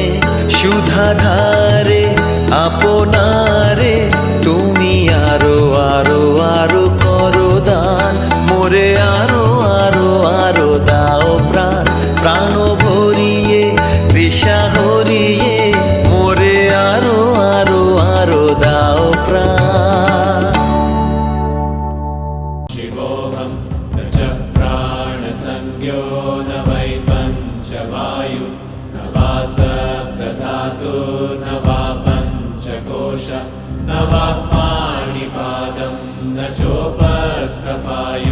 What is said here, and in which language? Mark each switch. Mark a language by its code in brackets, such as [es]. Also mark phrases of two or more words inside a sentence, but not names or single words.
[bn] সুধাধারে আপনারে তুমি আরো আরো আরো করো দান। মোরে আরো আরো আরো দাও প্রাণ। প্রাণ ভরিয়ে তৃষা হরিয়ে মোরে আরো আরো আরো দাও প্রাণ। [sa] शिवोऽहं न च प्राणसंज्ञो न वै पञ्चवायु न वा सप्तधातुर्न वा पञ्चकोश न वा पाणिपादं न चोपस्थपायु।